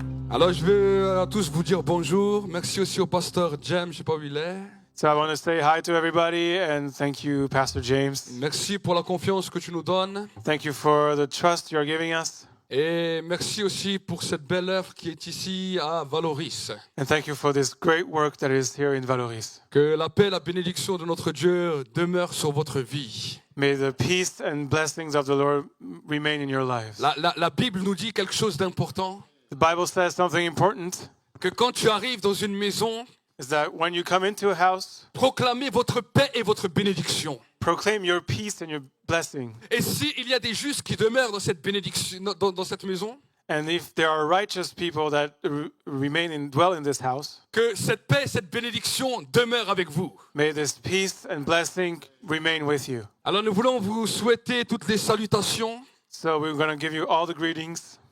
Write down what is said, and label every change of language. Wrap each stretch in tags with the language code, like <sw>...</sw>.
<fr>Alors je veux à tous vous dire bonjour. Merci aussi au pasteur James, je sais pas où il est.</fr> <en>So I want to say hi to everybody and thank you, Pastor James.</en> <fr>Merci pour la confiance que tu nous donnes.</fr> <en>Thank you for the trust you're giving us.</en> <fr>Et merci aussi pour cette belle œuvre qui est ici à Valoris.</fr> <en>And thank you for this great work that is here in Valoris.</en> <fr>Que la paix et la bénédiction de notre Dieu demeurent sur votre vie.</fr> <en>May the peace and blessings of the Lord remain in your lives.</en> <fr>La Bible nous dit quelque chose d'important.</fr> <en>The Bible says something important,</en> <fr>Que quand tu arrives dans une maison,</fr> <en>is that when you come into a house,</en> <fr>proclamez votre paix et votre bénédiction.</fr> <en>proclaim your peace and your blessing.</en> <fr>Et s'il y a des justes qui demeurent dans cette bénédiction, dans cette maison,</fr> <en>And if there are righteous people that remain and dwell in this house,</en> <fr>que cette paix et cette bénédiction demeurent avec vous.</fr> <en>may this peace and blessing remain with you.</en> <fr>Alors nous voulons vous souhaiter toutes les salutations</fr> <en>So we're going to give you all the greetings</en>